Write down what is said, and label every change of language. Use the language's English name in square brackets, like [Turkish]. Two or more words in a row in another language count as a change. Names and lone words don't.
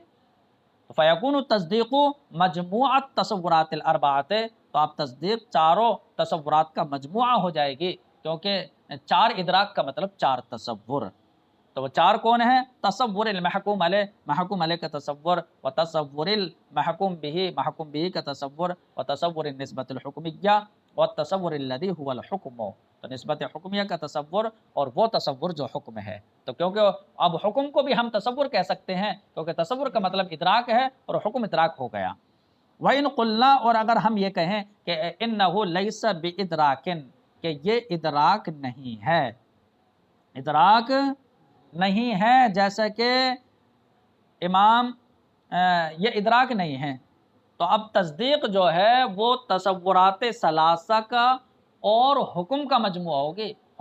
[Arabic] فیکون التصدیق مجموعۃ تصورات الاربعۃ، [Urdu] تو آپ تصدیق چاروں تصورات کا مجموعہ ہو جائے گی، کیونکہ چار ادراک کا مطلب چار تصور. تو وہ چار کون ہیں؟ [Arabic] تصور المحکوم علیہ، [Urdu] محکوم علیہ کا تصور، [Arabic] و تصور المحکوم به، [Urdu] محکوم به کا تصور، [Arabic] و تصور النسبۃ الحکمیہ، و تصور الذی هو الحکم، [Urdu] تو نسبت حکمیہ کا تصور اور وہ تصور جو حکم ہے. تو کیونکہ اب حکم کو بھی ہم تصور کہہ سکتے ہیں کیونکہ تصور کا مطلب ادراک ہے اور حکم ادراک ہو گیا. [Arabic] وَإِن قُلْنَا، [Urdu] اور اگر ہم یہ کہیں کہ [Arabic] إِنَّهُ لَيْسَ بِإِدْرَاكٍ، [Urdu] کہ یہ ادراک نہیں ہے، ادراک نہیں ہے، جیسا کہ امام یہ ادراک نہیں ہے، تو اب تصدیق جو ہے وہ تصورات ثلاثہ کا اور حکم کا مجموعہ ہوگی.